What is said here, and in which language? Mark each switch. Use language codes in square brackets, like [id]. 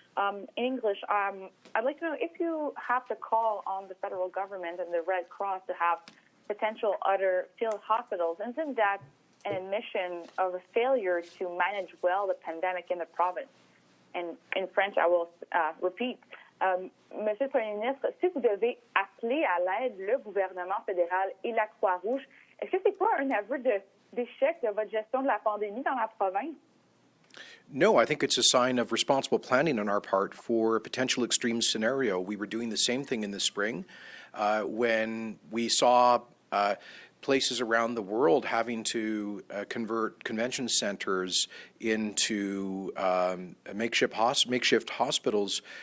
[en] In English, I'd like to know if you have to call on the federal government and the Red Cross to have potential other field hospitals. Isn't that an admission of a failure to manage well the pandemic in the province? And in French, I will repeat. [fr] Monsieur le Premier ministre, si vous devez appeler à l'aide le gouvernement fédéral et la Croix-Rouge, est-ce que c'est pas un aveu d'échec de votre gestion de la pandémie dans la province? [en] No, I think it's a sign of responsible planning on our part for a potential extreme scenario. We were doing the same thing in the spring when we saw places around the world having to convert convention centers into makeshift hospitals.